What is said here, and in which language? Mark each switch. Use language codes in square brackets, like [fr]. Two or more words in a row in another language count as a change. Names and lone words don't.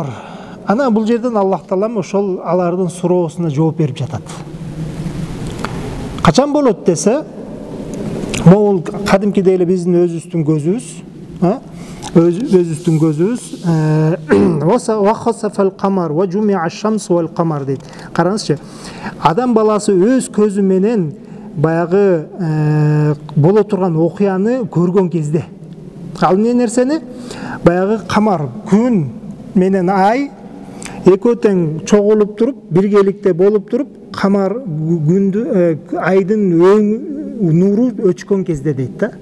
[ky] Ана бул жерден Аллах Таалам ошол алардын суроосуна жооп берип жатат. Качан болот десе, могул кадимкидей эле биздин өзүбүздүн көзүбүз, өзүбүздүн көзүбүз [ar] وخسف القمر وجمع الشمس والقمر [ky] дейт. Караңызчы, адам баласы өз көзү менен баягы боло турган окуяны көргөн кезде, ал эмне нерсени? Баягы камар, күн менен ай экөө тең чогулуп туруп, биргеликте болуп туруп, камар күндү айдын нуру өчкөн кезде дейт да.